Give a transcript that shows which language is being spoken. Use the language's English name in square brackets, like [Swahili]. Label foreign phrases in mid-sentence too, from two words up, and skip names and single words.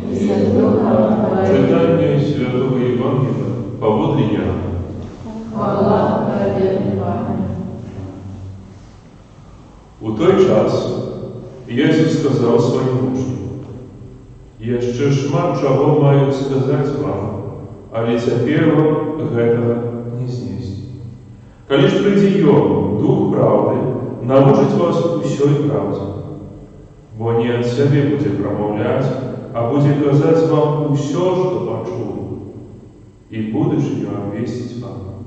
[Ukrainian] Читання Святого Євангелія поводле Яна. Хвала Тобі, Пане. У той час Єсус сказав своїм учням: [Belarusian] Яшчэ шмат чаго маю сказаць вам, але цяпер вам гэтага не знесці. Калі ж прыйдзе Ён, Дух праўды, навучыць вас усёй праўдзе. Бо не ад сябе будзе прамаўляць, а будзе казаць вам усё, што пачуў, і будучыню абвесціць вам.